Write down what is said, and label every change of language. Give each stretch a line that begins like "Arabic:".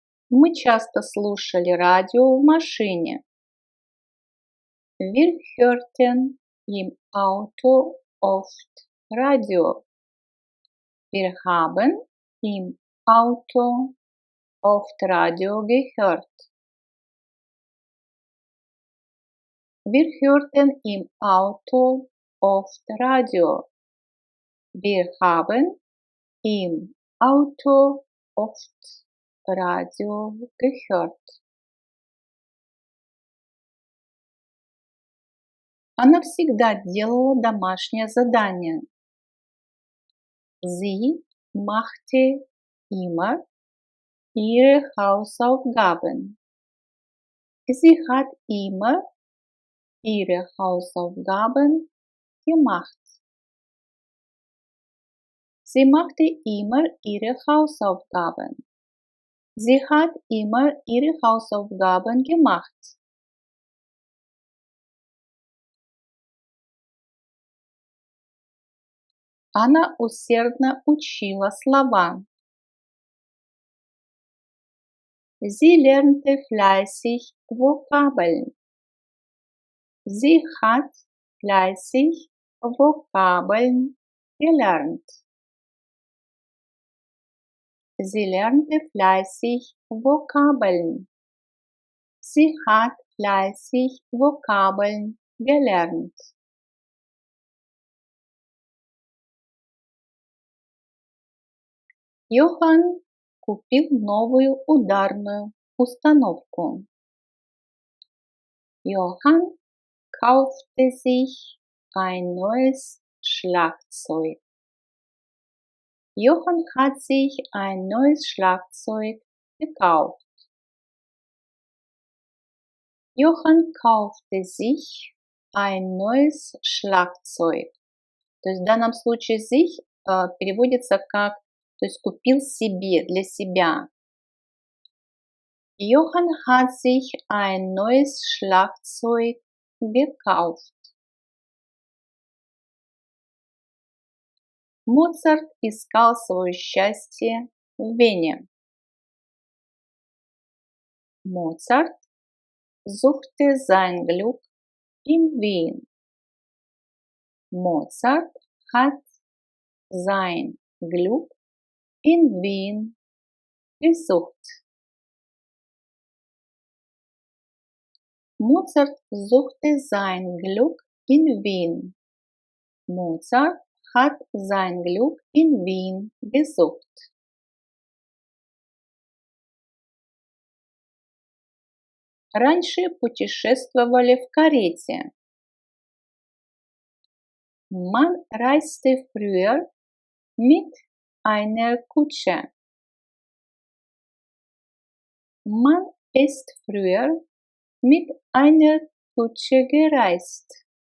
Russian: Мы часто слушали радио в машине.
German: Wir hörten im Auto oft Radio. Wir haben im Auto oft Radio gehört. Wir hörten im Auto oft Radio. Wir haben im Auto oft Radio gehört.
Russian: Она всегда делала домашнее задание.
German: Sie machte immer ihre Hausaufgaben. Sie hat immer ihre Hausaufgaben gemacht. Sie machte immer ihre Hausaufgaben. Sie hat immer ihre Hausaufgaben gemacht.
Russian: Она усердно учила слова.
German: Sie lernte fleißig Vokabeln. Sie hat fleißig Vokabeln gelernt. Sie lernte fleißig Vokabeln. Sie hat fleißig Vokabeln gelernt.
Russian: Johann купил новую ударную установку.
German: Johann kaufte sich ein neues Schlagzeug. Johann hat sich ein neues Schlagzeug gekauft. Johann kaufte sich ein neues Schlagzeug.
Russian: То есть в данном случае sich переводится как, то есть купил себе, для себя.
German: Johann hat sich ein neues Schlagzeug gekauft.
Russian: Моцарт искал свое счастье в Вене.
German: Mozart suchte sein Glück in Wien. Mozart hat sein Glück in Wien gesucht. Mozart suchte sein Glück in Wien. Mozart hat sein Glück in Wien gesucht.
Russian: Раньше путешествовали в карете.
German: Man reiste früher mit einer Kutsche. Man ist früher mit einer Kutsche gereist.